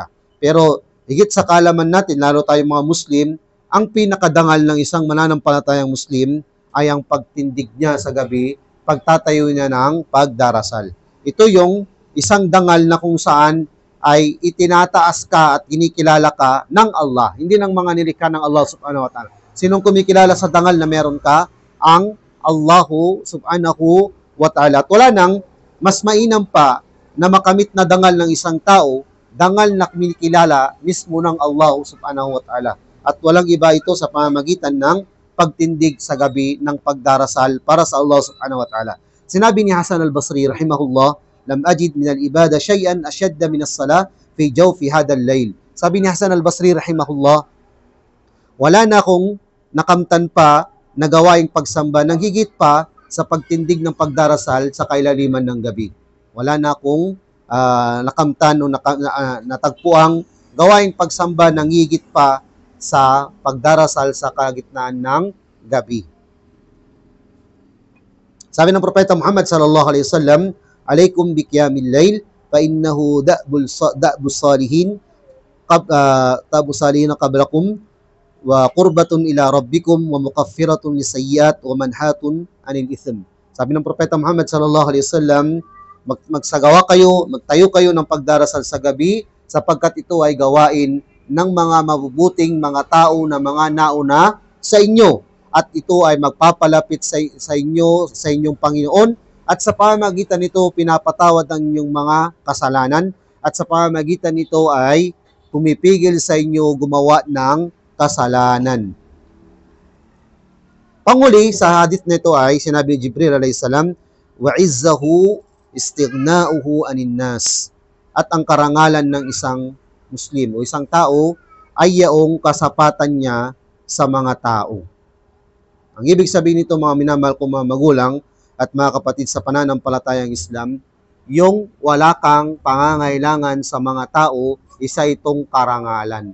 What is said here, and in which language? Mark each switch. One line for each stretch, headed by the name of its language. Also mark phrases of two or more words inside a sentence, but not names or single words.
Filipino: Pero higit sa kaalaman natin, lalo tayong mga Muslim, ang pinakadangal ng isang mananampalatayang Muslim ay ang pagtindig niya sa gabi, pagtatayo niya ng pagdarasal. Ito yung isang dangal na kung saan ay itinataas ka at kinikilala ka ng Allah, hindi ng mga nilikha ng
Arabic: الله سبحانه وتعالى.
Filipino: Sinong kumikilala sa dangal na meron ka?
Arabic: Ang الله سبحانه وتعالى.
Filipino: At wala nang mas mainam pa na makamit na dangal ng isang tao, dangal na kinikilala mismo ng
Arabic: الله سبحانه وتعالى.
Filipino: At walang iba ito sa pamamagitan ng pagtindig sa gabi ng pagdarasal para sa
Arabic: الله سبحانه وتعالى.
Filipino: Sinabi ni Hasan al-Basri
Arabic: رحمه الله لم أجد من العبادة شيئا أشد من الصلاة في جوف هذا الليل.
Filipino: Sabi ni Hasan al-Basri rahimahullah, wala na akong nakamtan pa na gawaing pagsamba nang higit pa sa pagtindig ng pagdarasal sa kailaliman ng gabi. Wala na akong nakamtan o natagpuang gawaing pagsamba nang higit pa sa pagdarasal sa kalagitnaan ng gabi. Sabi ng Propeta Muhammad
Arabic: صلى الله عليه وسلم عليكم بقيام الليل فإنه دأب الصالحين قبلكم وقربة إلى ربكم ومكفرة للسيئات ومنهاة عن الإثم."
Filipino: Sabi ng Propeta Muhammad
Arabic: صلى الله عليه وسلم,
Filipino: magsagawa kayo, magtayo kayo ng pagdarasal sa gabi sapagkat ito ay gawain ng mga mabubuting mga tao na mga nauna sa inyo, at ito ay magpapalapit sa inyo, sa inyong Panginoon, at sa pamamagitan nito pinapatawad ang inyong mga kasalanan, at sa pamamagitan nito ay pumipigil sa inyo gumawa ng kasalanan. Panguli sa hadith nito ay sinabi ni Jibril
Arabic: عليه السلام وعزه استغناؤه عن الناس.
Filipino: At ang karangalan ng isang Muslim o isang tao ay yaong kasapatan niya sa mga tao. Ang ibig sabihin nito, mga minamahal kong mga magulang at mga kapatid sa pananampalatayang Islam, yung wala kang pangangailangan sa mga tao, isa itong karangalan.